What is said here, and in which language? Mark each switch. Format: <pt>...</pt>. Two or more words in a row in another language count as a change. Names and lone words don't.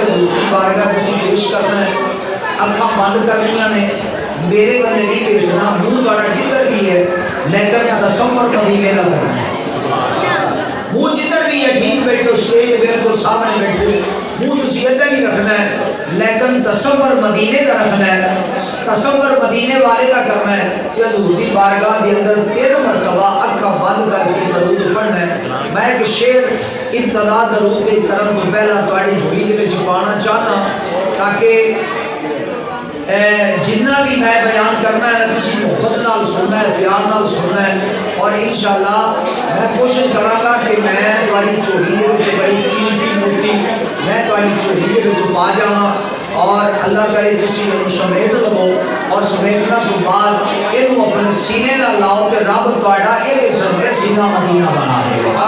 <pa>حضور کی بارگاہ کسی پیش کرنا ہے، اکھاں بند کرنیاں نے، میرے بندے نہیں بھیجنا، منہ تھوڑا جدھر بھی ہے لیکن تصور مدینے نہ کرنا ہے، منہ جدھر بھی ہے ٹھیک بیٹھے اسٹیج بالکل سامنے بیٹھے، منہ تسی ادھر ہی رکھنا ہے لیکن تصور مدینے کا رکھنا ہے، تصور مدینے والے کا کرنا ہے کہ حضور دی بارگاہ دے اندر 13 مرتبہ اکھاں بند کر کے درود پڑھنا ہے۔ میں ایک شعر ابتدا درود کی طرف کو پہلا تواڈی جھولی دے وچ پانا چاہتا تاکہ جنہ بھی میں بیان کرنا ہے نا کسی محبت نال سننا ہے، پیار نال سننا ہے، اور انشاءاللہ میں کوشش کراں گا کہ میں تواڈی جھولی دے وچ بڑی قیمتی موتی میں تواڈی جھولی دے وچ پا جاواں، اور اللہ کرے تسی انہوں سمیٹ لو، اور سمیٹنا تو بعد انہوں اپنے سینے نہ لاؤ کہ رب تواڈا ایک سمجھے سینہ مدینہ بنا دے گا۔</pa>